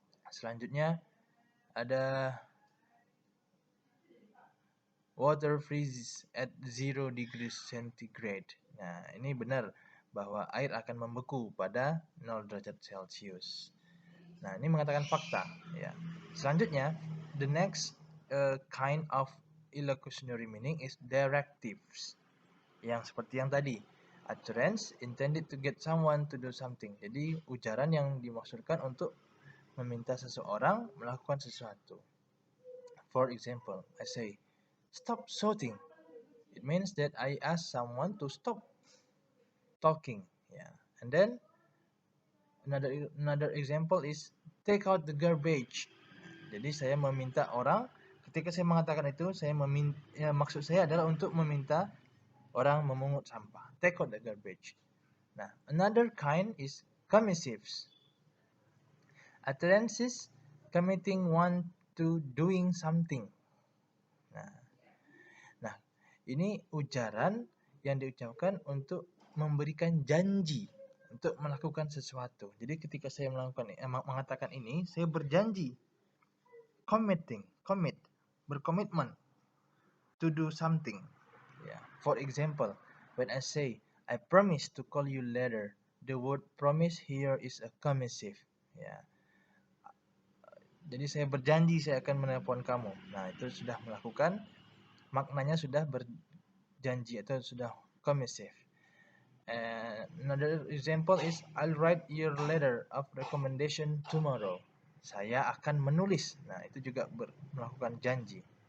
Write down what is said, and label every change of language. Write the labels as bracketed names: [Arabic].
[Indonesian] Selanjutnya ada [English] water freezes at 0 degrees centigrade. [Indonesian] Nah, ini benar bahwa air akan membeku pada 0 derajat Celcius. Nah, ini mengatakan fakta ya. Selanjutnya, [English] the next kind of illocutionary meaning is directives. [Indonesian] Yang seperti yang tadi, [English] utterance intended to get someone to do something. [Indonesian] Jadi ujaran yang dimaksudkan untuk meminta seseorang melakukan sesuatu. [English] For example, I say, "Stop shouting." It means that I ask someone to stop talking. Yeah. And then another example is take out the garbage. [Indonesian] Jadi saya meminta orang, ketika saya mengatakan itu, maksud saya adalah untuk meminta orang memungut sampah. [English] Take out the garbage. Nah, another kind is commissives. Utterances committing one to doing something. [Indonesian] Nah, ini ujaran yang diucapkan untuk memberikan janji untuk melakukan sesuatu. Jadi ketika saya mengatakan ini, saya berjanji, commit, berkomitmen [English] to do something. [Indonesian] Yeah. [English] For example, when I say I promise to call you later, the word promise here is a commissive. Yeah. [Indonesian] Jadi saya berjanji saya akan menelpon kamu. Nah, itu sudah melakukan, maknanya sudah berjanji atau sudah commissive. [English] Another example is I'll write your letter of recommendation tomorrow. [Indonesian] Saya akan menulis. Nah, itu juga melakukan janji.